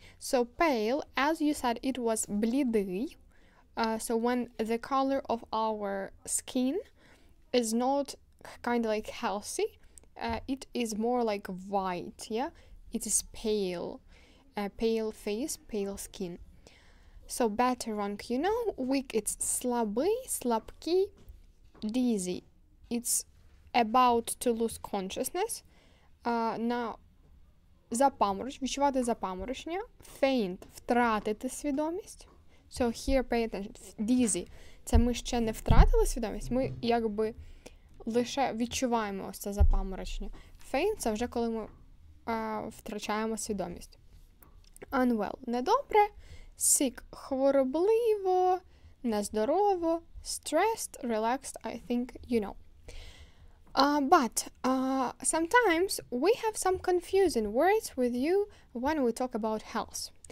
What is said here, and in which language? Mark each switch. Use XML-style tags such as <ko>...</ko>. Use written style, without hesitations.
<en>So pale, as you said, it was блідий. So when the color of our skin is not kind of like healthy, it is more like white, yeah? It is pale. Pale face, pale skin. So better wrong, you know. Weak, it's</en> <uk>слабий, слабкий.</uk> <en>Dizzy, it's about to lose consciousness.</en> <uk>На відчувати запаморочення. Faint, втратити свідомість.</uk> <en>So here pay attention.</en> <uk>Dizzy, це ми ще не втратили свідомість, ми якби лише відчуваємо ось це запаморочення. Faint, це вже коли ми втрачаємо свідомість.</uk> <en>Unwell –</en> <uk>недобре,</uk> <en>sick –</en> <uk>хворобливо, нездорово,</uk> <en>stressed, relaxed, I think you know. But sometimes we have some confusing words with you when we talk about health.</en>